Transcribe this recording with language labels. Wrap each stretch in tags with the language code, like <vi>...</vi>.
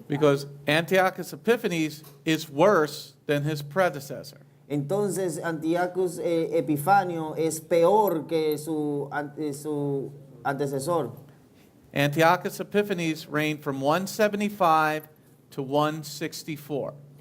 <en>Because Antiochus Epiphanes is worse than his predecessor.</en> <es>Entonces Antíocos Epifanio es peor que su antecesor.</es> <en>Antiochus Epiphanes reigned from 175 to 164.</en>